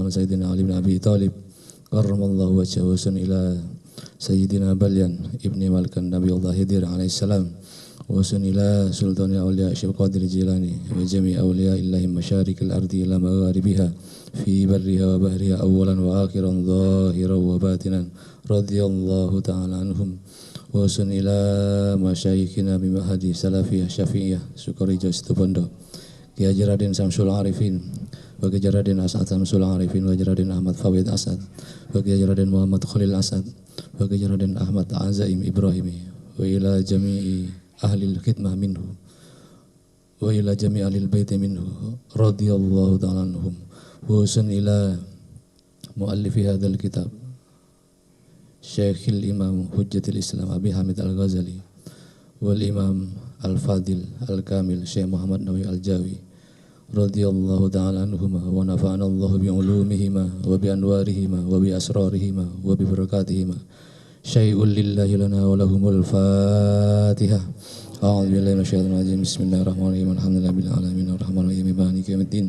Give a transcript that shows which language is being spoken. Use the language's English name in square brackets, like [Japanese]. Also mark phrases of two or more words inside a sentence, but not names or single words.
[Arabic] عنه، سيدنا علي بن أبي طالب كرم الله وجهه، وإلى سيدنا بليا بن ملكان نبي الله خضر عليه السلام وإلى سلطان الأولياء شيخ قادر جيلاني وجميع أولياء الله مشارق الأرض إلى مغاربها في برها وبحرها أولا وآخرا ظاهرا وباطنا رضي الله تعالى عنهم وإلى مشايخنا بمعهد سلفية شافعية سوكاريجو سيتوبوندو كي حاجي رادين شمس العارفين وكي حاجي رادين أسعد شمس العارفين وحاجي رادين أحمد فوائد أسعد وكي حاجي رادين محمد خليل أسعد وكي حاجي رادين أحمد عزائم إبراهيمي وإلى جميع أهل الخدمة منه وإلى جميع أهل البيت منه رضي الله تعالى عنهم وإلى مؤلف هذا الكتاب الشيخ الإمام حجة الإسلام أبي حامد الغزالي والإمام الفاضل الكامل الشيخ محمد نووي الجاوي رضي الله تعالى عنهما ونفعنا الله بعلومهما وبأنوارهما وبأسرارهما وببركاتهما. شيء لله لنا ولهم الفاتحة. أعوذ بالله من الشيطان الرجيم. بسم الله الرحمن الرحيم. الحمد لله العالمين الرحمن الرحيم مالك يوم الدين.